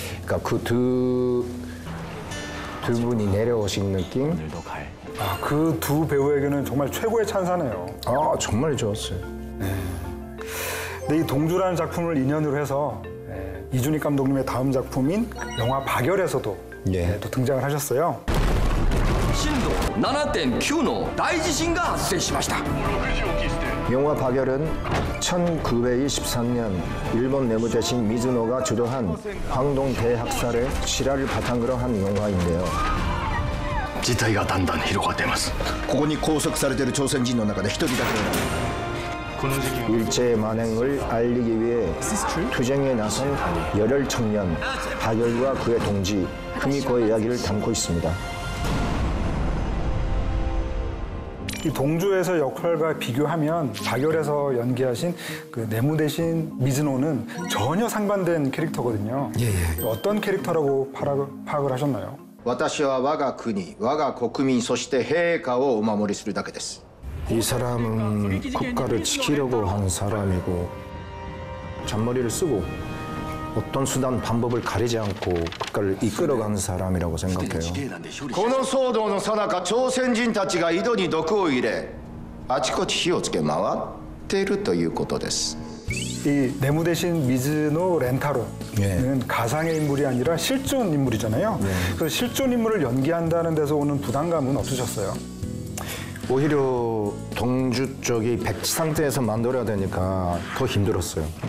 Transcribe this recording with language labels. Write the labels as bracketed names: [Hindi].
[Korean] 그러니까 그 두 분이 내려오신 느낌. 오늘도 갈. 그 두 배우에게는 정말 최고의 찬사네요. 정말 좋았어요. 근데 이 동주라는 작품을 인연으로 해서 이준익 감독님의 다음 작품인 영화 박열에서도 또 등장을 하셨어요. [Japanese] 신도 7.9の大地震が発生しました。 [Korean] 영화 박열은 1923년 일본 내무대신 미즈노가 주도한 황동 대학살의 실화를 바탕으로 한 영화인데요. [Japanese] 事態がだんだん広がっています。ここに拘束されている朝鮮人の中で一人だけ [Korean] 일제 만행을 알리기 위해 투쟁에 나선 열혈 청년 박열과 그의 동지 금이코의 이야기를 담고 있습니다. 이 동주에서 역할과 비교하면 박열에서 연기하신 그 내무 대신 미즈노는 전혀 상반된 캐릭터거든요. 어떤 캐릭터라고 파악을 하셨나요? [Japanese] 私は我が国、我が国民、そして陛下をお守りするだけです. [Korean] 이 사람은 국가를 지키려고 하는 사람이고 잔머리를 쓰고 어떤 수단, 방법을 가리지 않고 국가를 이끌어가는 사람이라고 생각해요. [Japanese] この騒動の最中、朝鮮人たちが井戸に毒を入れ、あちこち火をつけ回っているということです. [Korean] 이 내무 대신 미즈노 렌타로는 가상의 인물이 아니라 실존 인물이잖아요. 그래서 실존 인물을 연기한다는 데서 오는 부담감은 없으셨어요? 오히려 동주 쪽이 백지 상태에서 만들어야 되니까 더 힘들었어요.